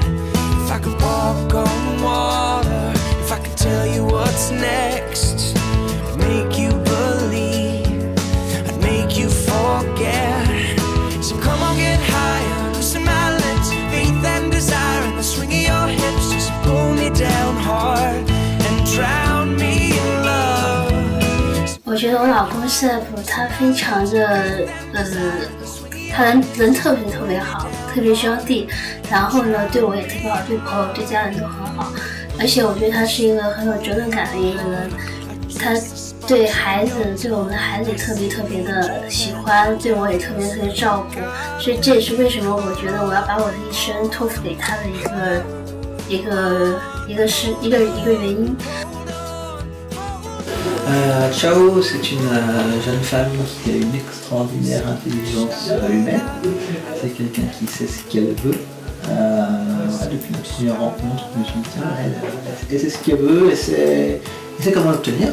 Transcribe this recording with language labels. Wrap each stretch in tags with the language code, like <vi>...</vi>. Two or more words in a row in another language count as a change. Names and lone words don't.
<en>If I could walk on water, if I could tell you what's next, I'd make you believe, I'd make you forget. So come on, get higher, loosen my lips, faith and desire in the swing of your hips. Just pull me down hard and drown me in love.</en> <zh>我觉得我老公 Seb 他非常的他人特别好，特别兄弟，然后呢对我也特别好，对朋友对家人都很好，而且我觉得他是一个很有责任感的一个人，他对孩子，对我们的孩子也特别的喜欢，对我也特别照顾，所以这也是为什么我觉得我要把我的一生托付给他的一个原因。</zh> <fr>Chao, c'est une jeune femme qui a une extraordinaire intelligence humaine. C'est quelqu'un qui sait ce qu'elle veut. Depuis nos premières rencontres, je me suis dit, elle sait ce qu'elle veut, elle sait comment l'obtenir.</fr>